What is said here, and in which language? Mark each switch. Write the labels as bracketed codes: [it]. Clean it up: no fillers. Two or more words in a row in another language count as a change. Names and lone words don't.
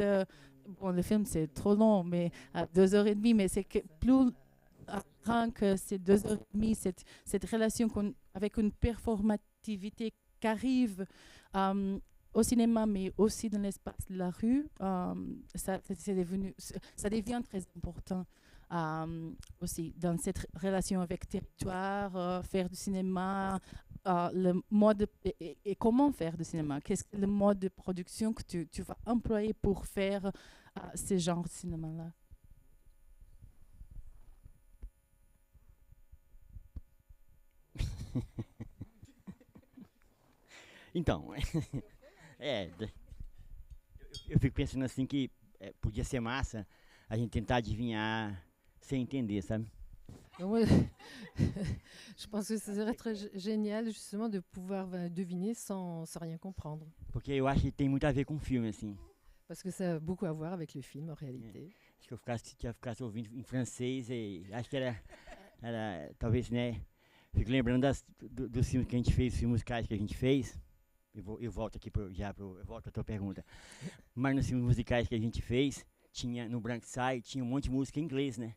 [fr] Bon, le film, c'est trop long, mais 2h30, mais c'est plus grand que ces 2h30, cette relation avec une performativité qui arrive au cinéma, mais aussi dans l'espace de la rue, ça devient très important. Aussi dans cette relation avec territoire, faire du cinéma, le mode et comment faire du cinéma, qu'est-ce que le mode de production que tu vas employer pour faire ce genre de cinéma-là. [pt] Então, eu fico pensando assim que podia ser massa a gente tentar adivinhar sem entender, sabe? [fr] Ouais. Je pense que ce serait très génial justement de pouvoir deviner sans rien comprendre. [pt] Porque eu acho que tem muito a ver com o filme, assim. [fr] Parce que ça a beaucoup à voir avec le film en réalité. [pt] Acho que eu ficasse ouvindo em francês e acho que era talvez, né? Fico lembrando dos filmes que a gente fez, os filmes musicais que a gente fez. Eu volto aqui eu volto à tua pergunta. Mas nos filmes musicais que a gente fez, tinha no Branco Sai, tinha um monte de música em inglês, né?